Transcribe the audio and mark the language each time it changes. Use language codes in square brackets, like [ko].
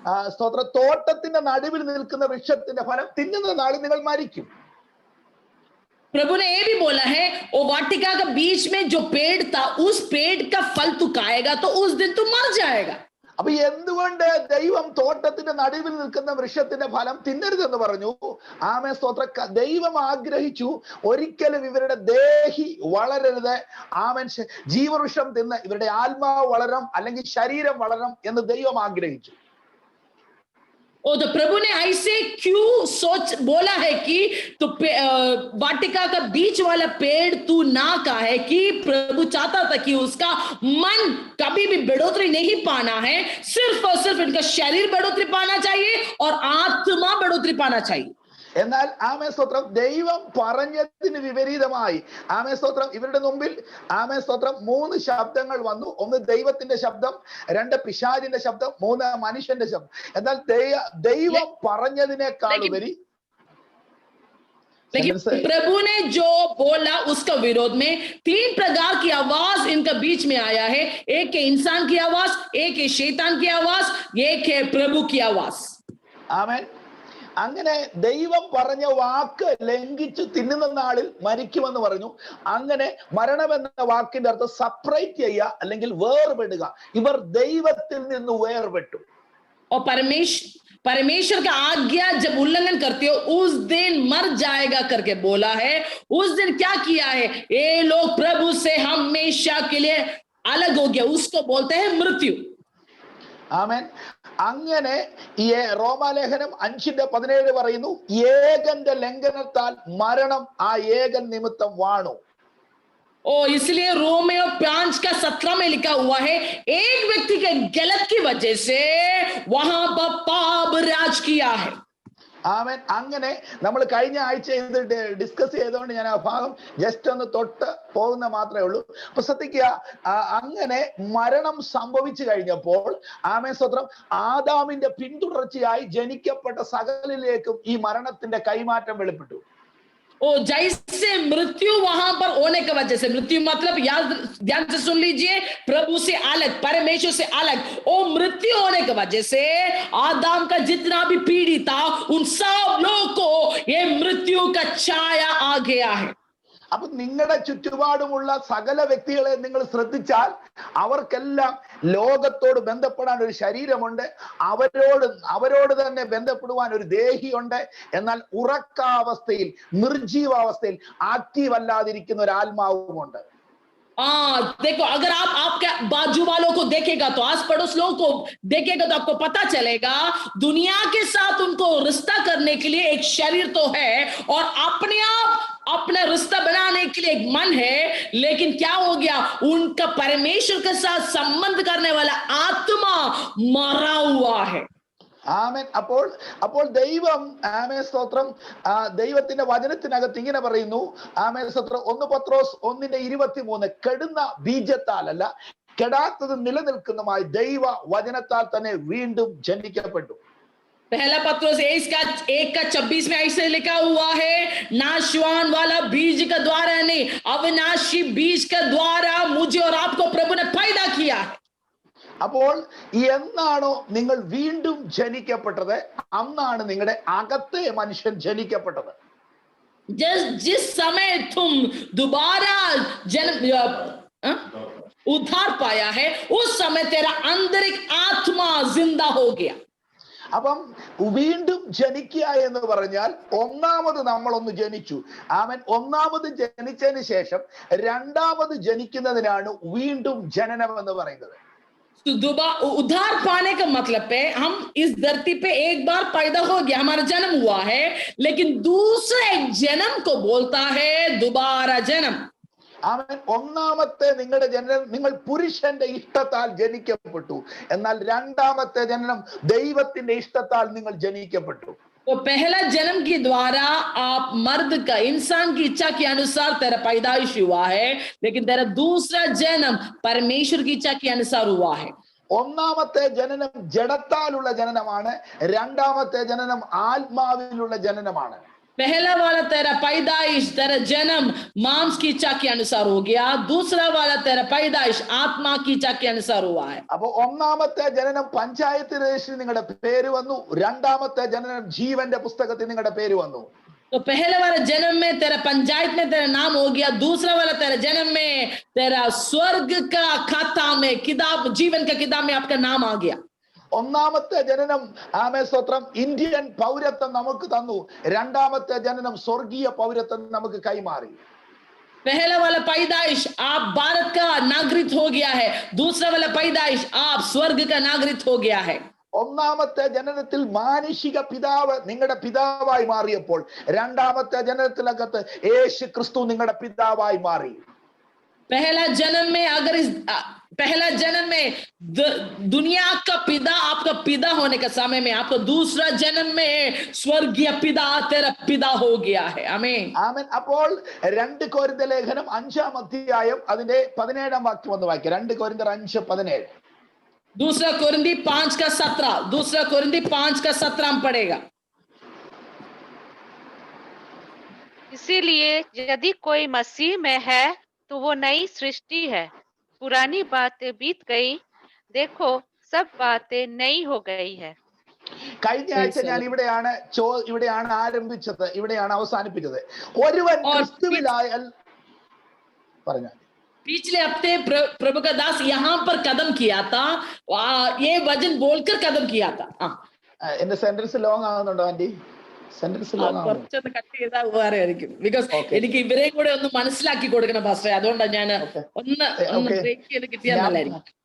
[ml] സ്തോത്ര. തോട്ടത്തിന്റെ നടുവിൽ നിൽക്കുന്ന വൃക്ഷത്തിന്റെ ഫലം തിന്നുന്ന നാളിൽ നിങ്ങൾ മരിക്കും. [hi] प्रभु ने ये भी बोला है, वो वाटिका का बीच में जो पेड़ था, उस पेड़ का फल तू खाएगा तो उस दिन तू मर जाएगा. [ml] അപ്പൊ എന്തുകൊണ്ട് ദൈവം തോട്ടത്തിന്റെ നടുവിൽ നിൽക്കുന്ന വൃക്ഷത്തിന്റെ ഫലം തിന്നരുതെന്ന് പറഞ്ഞു? ആമേൻ സ്തോത്ര. ദൈവം ആഗ്രഹിച്ചു ഒരിക്കലും ഇവരുടെ ദേഹി വളരരുത്. ആമേൻ, ജീവവൃക്ഷം തിന്ന് ഇവരുടെ ആത്മാവ് വളരണം, അല്ലെങ്കിൽ ശരീരം വളരണം എന്ന് ദൈവം ആഗ്രഹിച്ചു. [hi] ओ तो प्रभु ने ऐसे क्यों बोला है कि तो वाटिका का बीच वाला पेड़ तू ना का है, कि प्रभु चाहता था कि उसका मन कभी भी बढ़ोतरी नहीं पाना है, सिर्फ और सिर्फ इनका शरीर बढ़ोतरी पाना चाहिए और आत्मा बढ़ोतरी पाना चाहिए. [ml] എന്നാൽ ആമേ സ്തോത്രം, ദൈവം പറഞ്ഞതിന് വിപരീതമായി ആമേ സ്തോത്രം ഇവരുടെ മുമ്പിൽ ആമേ സ്തോത്രം 3 ശബ്ദങ്ങൾ വന്നു. ഒന്ന് ദൈവത്തിന്റെ ശബ്ദം, 2 പിശാചിന്റെ ശബ്ദം, 3 മനുഷ്യന്റെ ശബ്ദം. എന്നാൽ ദൈവം പറഞ്ഞതിനേക്കാൾ ഉപരി [hi] लेकिन प्रभु ने जो बोला उसका विरोध में 3 प्रकार की आवाज इनका बीच में आया है. एक है इंसान की आवाज, एक है शैतान की आवाज, एक है प्रभु की आवाज. [ml] ആമേൻ. അങ്ങനെ ദൈവം പറഞ്ഞ വാക്ക് ലംഘിച്ചു തിന്നുന്ന നാളിൽ മരിക്കുമെന്ന് പറഞ്ഞു. അങ്ങനെ മരണമെന്ന വാക്കിന്റെ അർത്ഥം സെപ്പറേറ്റ് ചെയ്യുക, അല്ലെങ്കിൽ വേർപെടുക. ഇവർ ദൈവത്തിൽ നിന്ന് വേർപെട്ടു. [hi] और परमेश्वर का आज्ञा जब उल्लंघन करते हो उस दिन मर जाएगा करके बोला है. उस दिन क्या किया है? ये लोग प्रभु से हमेशा के लिए अलग हो गया, उसको बोलते हैं मृत्यु. [ml] ആമേൻ. അങ്ങനെ ഈ റോമാലേഖനം 5:17 പറയുന്നു, ഏകന്റെ ലംഘനത്താൽ മരണം ആ ഏകൻ നിമിത്തം വാണു. [hi] इसलिए रोमियो 5:17 में लिखा हुआ है, एक व्यक्ति के गलत की वजह से वहां पर पाप राज किया है. [ml] ആമേൻ. അങ്ങനെ നമ്മൾ കഴിഞ്ഞ ആഴ്ച ഇത് ഡിസ്കസ് ചെയ്തുകൊണ്ട് ഞാൻ ആ ഭാഗം ജസ്റ്റ് ഒന്ന് തൊട്ട് പോകുന്ന മാത്രമേ ഉള്ളൂ. അപ്പൊ ശ്രദ്ധിക്കുക, അങ്ങനെ മരണം സംഭവിച്ചു കഴിഞ്ഞപ്പോൾ ആമേൻ സ്തോത്രം, ആദാമിന്റെ പിന്തുടർച്ചയായി ജനിക്കപ്പെട്ട സകലിലേക്കും ഈ മരണത്തിന്റെ കൈമാറ്റം വെളിപ്പെട്ടു. [hi] ओ जैसे मृत्यु वहां पर होने की वजह से, मृत्यु मतलब याद ध्यान से सुन लीजिए, प्रभु से अलग, परमेश्वर से अलग, ओ मृत्यु होने की वजह से आदम का जितना भी पीढ़ी था उन सब लोगों को ये मृत्यु का छाया आ गया है. [ml] അപ്പൊ നിങ്ങളുടെ ചുറ്റുപാടുമുള്ള സകല വ്യക്തികളെ നിങ്ങൾ ശ്രദ്ധിച്ചാൽ അവർക്കെല്ലാം ലോകത്തോട് ബന്ധപ്പെടാൻ ഒരു ശരീരമുണ്ട്, അവരോട് തന്നെ ബന്ധപ്പെടുവാൻ ഒരു ദേഹിയുണ്ട്. എന്നാൽ ഉറക്കാവസ്ഥയിൽ, നിർജീവാവസ്ഥയിൽ, ആക്റ്റീവ് അല്ലാതിരിക്കുന്ന ഒരു ആത്മാവുമുണ്ട്. [hi] देखो, अगर आप आपके बाजू वालों को देखेगा तो, आस पड़ोस लोगों को देखेगा तो आपको पता चलेगा दुनिया के साथ उनको रिश्ता करने के लिए एक शरीर तो है और अपने आप अपना रिश्ता बनाने के लिए एक मन है, लेकिन क्या हो गया, उनका परमेश्वर के साथ संबंध करने वाला आत्मा मरा हुआ है. [ml] ആമേൻ. അപ്പോൾ ദൈവം, ആമേൻ സ്തോത്രം, ദൈവത്തിന്റെ വചനത്തിനകത്ത് ഇങ്ങനെ പറയുന്നു, ആമേൻ സ്തോത്രം, 1 പത്രോസ് 1:23, കെടുന്ന ബീജത്താലല്ല കെടാത്തത് നിലനിൽക്കുന്നതുമായി ദൈവ വചനത്താൽ തന്നെ വീണ്ടും ജനിക്കപ്പെട്ടു. [hi] पहला पत्रोस 1:26 में ऐसे लिखा हुआ है, नाशवान वाला बीज के द्वारा नहीं, अविनाशी बीज के द्वारा मुझे और आपको प्रभु ने पैदा किया है. [ml] അപ്പോൾ എന്നാണോ നിങ്ങൾ വീണ്ടും ജനിക്കപ്പെട്ടത്, അന്നാണ് നിങ്ങളുടെ അകത്തെ മനുഷ്യൻ ജനിക്കപ്പെട്ടത്. [hi] जिस समय तुम दोबारा जन्म उद्धार पाया है, उस समय तेरा आंतरिक आत्मा जिंदा हो गया. [ml] അപ്പം വീണ്ടും ജനിക്കുക എന്ന് പറഞ്ഞാൽ ഒന്നാമത് നമ്മളൊന്ന് ജനിച്ചു. ആമേൻ. ഒന്നാമത് ജനിച്ചതിന് ശേഷം രണ്ടാമത് ജനിക്കുന്നതിനാണ് വീണ്ടും ജനനം എന്ന് പറയുന്നത്. [hi] उद्धार पाने का मतलब है हम इस धरती पे एक बार पैदा हो गया, हमारा जन्म हुआ है, लेकिन दूसरे जन्म को बोलता है दोबारा जन्म. [ml] ആമേൻ. ഒന്നാമത്തെ നിങ്ങളുടെ ജനനം നിങ്ങൾ പുരുഷന്റെ ഇഷ്ടത്താൽ ജനിക്കപ്പെട്ടു. എന്നാൽ രണ്ടാമത്തെ ജനനം ദൈവത്തിന്റെ ഇഷ്ടത്താൽ നിങ്ങൾ ജനിക്കപ്പെട്ടു. [hi] तो पहला जन्म के द्वारा आप मर्द का, इंसान की इच्छा के अनुसार तेरा पैदाइश हुआ है, लेकिन तेरा दूसरा जन्म परमेश्वर की इच्छा के अनुसार हुआ है. [ml] ഒന്നാമത്തെ ജനനം ജഡത്താലുള്ള ജനനമാണ്, രണ്ടാമത്തെ ജനനം ആത്മാവിലുള്ള ജനനമാണ്. [hi] पहला वाला तेरा पैदाइश, तेरा जन्म मांस की इच्छा के अनुसार हो गया, दूसरा वाला तेरा पैदाइश आत्मा की इच्छा के अनुसार हुआ है. [ml] അപ്പൊ ഒന്നാമത്തെ ജനനം പഞ്ചായത്ത് രജിസ്റ്ററിൽ നിങ്ങളുടെ പേര് വന്നു, രണ്ടാമത്തെ ജനനം ജീവന്റെ പുസ്തകത്തിൽ നിങ്ങളുടെ പേര് വന്നു. [hi] तो पहले वाला जन्म में तेरा पंचायत में तेरा नाम हो गया, दूसरा वाला तेरा जन्म में तेरा स्वर्ग का खाता में, किताब, जीवन का किताब में आपका नाम आ गया. [ml] ഒന്നാമത്തെ ജനനം, ആമേൻ സ്തോത്രം, ഇന്ത്യൻ പൗരത്വം നമുക്ക് തന്നു. രണ്ടാമത്തെ ജനനം സ്വർഗീയ പൗരത്വം നമുക്ക് കൈമാറി. [hi] पहला वाला पैदाइश आप भारत का नागरिक हो गया है, दूसरा वाला पैदाइश आप स्वर्ग का नागरिक हो गया है. [ml] ഒന്നാമത്തെ ജനനത്തിൽ മാനുഷിക പിതാവ് നിങ്ങളുടെ പിതാവായി മാറിയപ്പോൾ രണ്ടാമത്തെ ജനനത്തിനകത്ത് യേശു ക്രിസ്തു നിങ്ങളുടെ പിതാവായി മാറി. [hi] पहला जन्म में अगर इस पहला जन्म में दुनिया का पिता आपका पिता होने का समय में, आपका दूसरा जन्म में स्वर्गीय पिता तेरा पिता हो गया है. आमीन. [ml] ആമേൻ. അപ്പോൾ 2 കൊരിന്ത്യർ ലേഖനം 5-ാം അധ്യായം അതിന്റെ 17-ാം വാക്യം ഒന്ന് വായിക്കാം. 2 കൊരിന്ത്യർ 5:17. [hi] दूसरा कोरिन्थी 5:17, दूसरा कोरिन्थी 5:17 हम पढ़ेगा. इसीलिए यदि कोई मसीह में है तो वो नई सृष्टि है, पुरानी बातें बीत गई, देखो सब बातें नई हो गई है. [ml] കഴിഞ്ഞ ആഴ്ച ഞാൻ ഇവിടെയാണ് ആരംഭിച്ചത്, ഇവിടെയാണ് അവസാനിപ്പിച്ചത്. ഒരുവൻ ക്രിസ്തുവിലായാൽ പറഞ്ഞു. [hi] पिछले हफ्ते प्रभु का दास यहाँ पर कदम किया था, ये वचन बोलकर कदम किया था. [ml] എന്റെ [en] sentence long [ml] ആകുന്നുണ്ടോ anti? Sentence long കുറച്ചൊന്ന് കട്ട് ചെയ്താൽ ഉപകാരമായിരിക്കും. ബിക്കോസ് എനിക്ക് ഇവരെയും കൂടെ ഒന്ന് മനസ്സിലാക്കി കൊടുക്കണം പാസ്റ്ററെ, അതുകൊണ്ടാണ് ഞാൻ ഒന്ന് ബ്രേക്ക് ചെയ്ത് കിട്ടിയാൽ നല്ലതായിരിക്കും.